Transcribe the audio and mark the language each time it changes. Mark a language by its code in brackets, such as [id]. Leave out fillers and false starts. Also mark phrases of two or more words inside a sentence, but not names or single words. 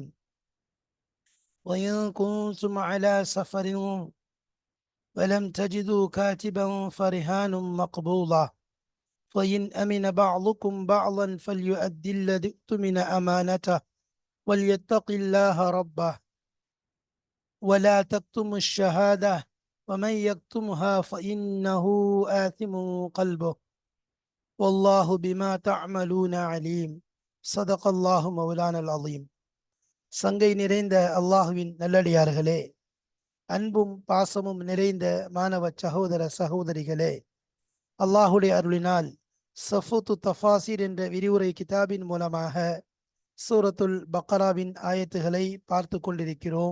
[ar] وإن كنتم على سفر ولم تجدوا كاتبا فرهان مقبوضة، فإن أمن بعضكم بعضا فليؤدي الذي اؤتمن أمانته وليتق الله ربه ولا تكتموا الشهادة ومن يكتمها فإنه آثم قلبه والله بما تعملون عليم. صدق الله مولانا العظيم. [ta] சங்கை நிறைந்த அல்லாஹுவின் நல்லடியார்களே, அன்பும் பாசமும் நிறைந்த மாணவ சகோதர சகோதரிகளே, அல்லாஹுடைய அருளினால் சஃபுத்து தஃபாசிர் என்ற விரிவுரை கிதாபின் மூலமாக சூரத்துல் பக்கராவின் ஆயத்துகளை பார்த்து கொண்டிருக்கிறோம்.